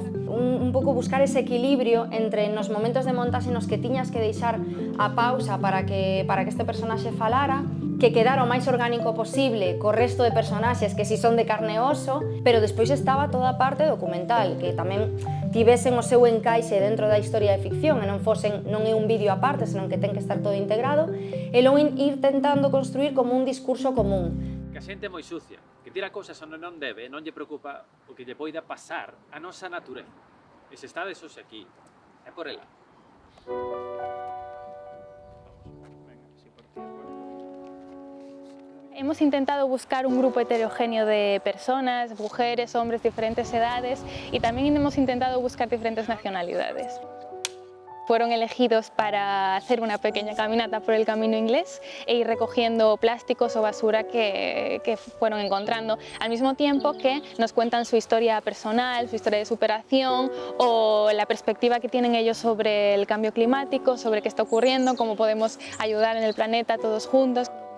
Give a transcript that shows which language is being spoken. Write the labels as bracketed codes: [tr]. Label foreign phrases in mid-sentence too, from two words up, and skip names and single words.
[gl] Un pouco buscar ese equilibrio entre nos momentos de montaxe nos que tiñas que deixar a pausa para que este personaxe falara, que quedara o máis orgánico posible co resto de personaxes que si son de carne e oso, pero despois estaba toda a parte documental, que tamén tivesen o seu encaixe dentro da historia de ficción e non é un vídeo aparte, senón que ten que estar todo integrado, e logo ir tentando construir como un discurso común. Que a xente é moi sucia, que tira cousas onde non debe e non lle preocupa o que lle poida pasar a nosa natureza. E se estades hoxe aquí, é por ela. [es] Hemos intentado buscar un grupo heterogéneo de personas, mujeres, hombres, diferentes edades y también hemos intentado buscar diferentes nacionalidades. Fueron elegidos para hacer una pequeña caminata por el camino inglés e ir recogiendo plásticos o basura que fueron encontrando, al mismo tiempo que nos cuentan su historia personal, su historia de superación o la perspectiva que tienen ellos sobre el cambio climático, sobre qué está ocurriendo, cómo podemos ayudar en el planeta todos juntos.